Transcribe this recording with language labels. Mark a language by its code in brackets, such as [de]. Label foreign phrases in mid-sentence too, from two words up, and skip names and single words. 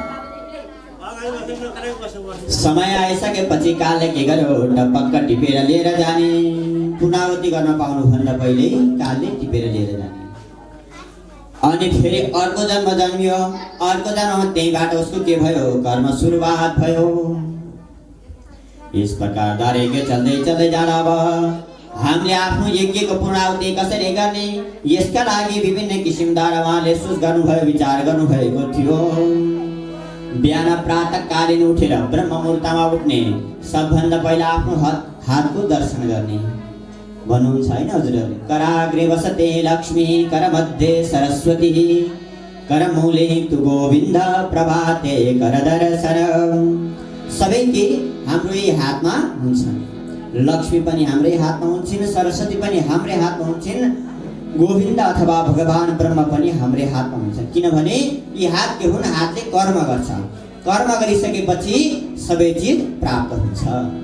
[ne] समय आइसकेपछि कालले के गर्यो टपक्क टिपेर लिएर जाने पुनरावृत्ति गर्न पाउनु भन्दा पहिले कालले टिपेर लिएर जाने अनि फेरि अर्को जन्म जन्मियो अर्को जन्म त्यहीबाट उसको के भयो कर्म सुरुवात भयो। [hi] इस प्रकार [ne] दारेको चल्दै चल्दै जाँदा अब हामीले आफ्नो यज्ञको पूर्णाहुति कसरी गर्ने यसका लागि विभिन्न किसिमद्वारा उहाँले सोच गर्नुभयो विचार गर्नुभएको थियो। बिहान प्रातःकालीन उठेर ब्रह्म मुहूर्तमा उठ्ने सबभन्दा पहिला आफ्नो हातको दर्शन गर्ने भन्नुहुन्छ हैन हजुरहरूले [sa] कराग्रे वसते लक्ष्मी करमध्ये सरस्वती करमूले तु गोविन्द प्रभाते करदर्शन [ne] सबै के हाम्रो यही हातमा हुन्छन्। लक्ष्मी पनि हाम्रै हातमा हुन्छन् सरस्वती पनि हाम्रै हातमा हुन्छन् गोविन्द अथवा भगवान ब्रह्म पनि हाम्रै हातमा हुन्छन् किनभने यी हात के हुन् हातले कर्म गर्छ कर्म गरिसकेपछि सबै चिज प्राप्त हुन्छ।